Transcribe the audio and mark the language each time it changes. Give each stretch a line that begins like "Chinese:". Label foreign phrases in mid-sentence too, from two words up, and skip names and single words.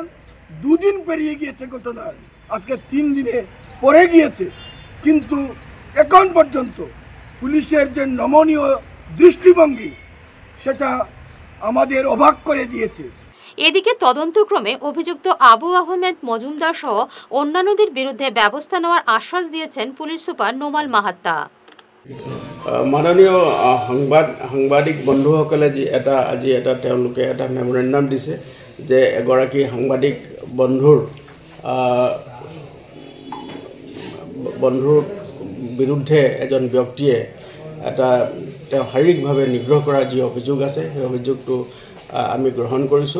Bangla: 2 দিন পেরিয়ে গিয়েছে ঘটনার, আজকে 3 দিনে পড়ে গিয়েছে, কিন্তু এখন পর্যন্ত পুলিশের যে নমনীয় দৃষ্টিভঙ্গি সেটা আমাদের অবাক করে দিয়েছে। এদিকে তদন্তক্রমে অভিযুক্ত আবু আহমেদ মজুমদার সহ অন্যান্যদের বিরুদ্ধে ব্যবস্থা নেওয়ার আশ্বাস দিয়েছেন পুলিশ সুপার নোমাল মাহাত্তা।
Assamese: মাননীয় সাংবাদিক বন্ধুসকলে আজি এটা তেওঁলোকে এটা মেমৰেণ্ডাম দিছে যে এগৰাকী সাংবাদিক বন্ধুৰ বিৰুদ্ধে এজন ব্যক্তিয়ে তেওঁ শাৰীৰিকভাৱে নিগ্ৰহ কৰা যি অভিযোগ আছে সেই অভিযোগটো আমি গ্ৰহণ কৰিছোঁ।